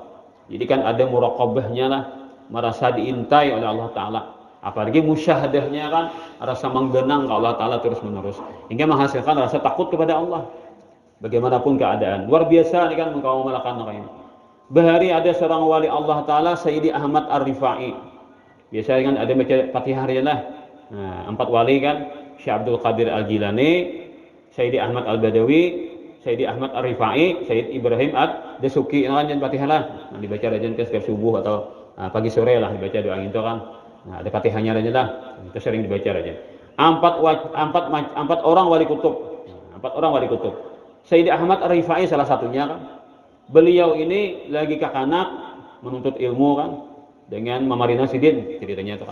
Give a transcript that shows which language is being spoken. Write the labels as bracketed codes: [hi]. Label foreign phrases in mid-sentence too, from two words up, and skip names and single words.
[bjn] Jadi kan ada muraqabahnya lah, merasa diintai oleh Allah Ta'ala. Apalagi musyahadahnya kan rasa menggenang ke Allah Ta'ala terus menerus, hingga menghasilkan rasa takut kepada Allah bagaimanapun keadaan. Luar biasa ini kan engkau melakukan ini. Bahari ada seorang wali Allah Ta'ala, Sayyidi Ahmad Ar-Rifai. Biasanya kan ada baca Fatihah lah. Nah, 4 wali kan, Syekh Abdul Qadir Al-Jilani, Sayyidi Ahmad Al-Badawi, Sayyidi Ahmad Ar-Rifai, Sayyid Ibrahim Ad-Dasuki. Nah, Fatihah lah. Nah, dibaca rajin ke setiap subuh atau pagi sore lah dibaca doa itu kan. Nah, ada Fatihahnya aja lah. Itu sering dibaca aja. 4 orang wali kutub. 4 orang wali kutub. Sayyidi Ahmad Ar-Rifai salah satunya kan. Beliau ini lagi kakanak menuntut ilmu kan dengan Mamarina Sidin ceritanya itu kan.